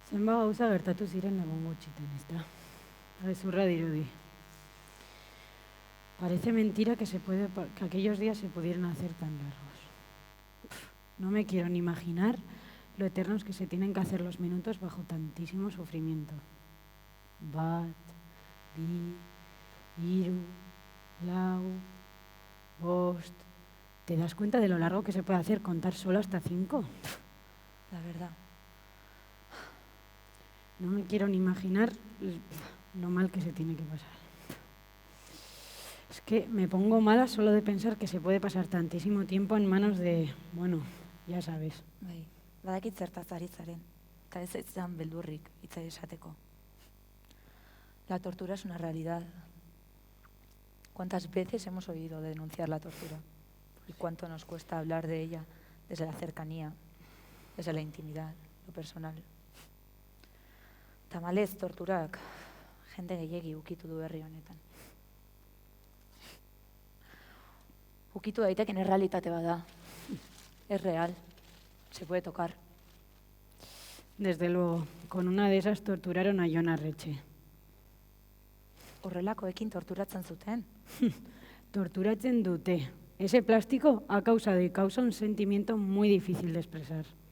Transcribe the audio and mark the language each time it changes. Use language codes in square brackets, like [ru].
[eu] gauza gertatu ziren egun gutxiten, ezta? Gezurra dirudi. [es] Parece mentira que aquellos días se pudieran hacer tan largos. No me quiero ni imaginar lo eternos que se tienen que hacer los minutos bajo tantísimo sufrimiento. [eu] Bat, bi, hiru, lau, bost... [es] ¿Te das cuenta de lo largo que se puede hacer contar solo hasta 5? La verdad. No me quiero ni imaginar lo mal que se tiene que pasar. Es que me pongo mala solo de pensar que se puede pasar tantísimo tiempo en manos de, bueno, ya sabes. [eu] Bai, badakit zertaz ari zaren, eta ez izan beldurrik hitz esateko. [es] La tortura es una realidad. ¿Cuántas veces hemos oído denunciar la tortura? ¿Y cuánto nos cuesta hablar de ella desde la cercanía, desde la intimidad, lo personal? [eu] Tamalez torturak jende gehiegi ukitu du herri honetan. Ukitu daiteken errealitate bada. [es] Es real. Se puede tocar. Desde luego, con una de esas torturaron a Jon Arretxe. [eu] Horrelakoekin torturatzen zuten. Torturatzen dute. [es] Ese plástico ha causado y causa un sentimiento muy difícil de expresar.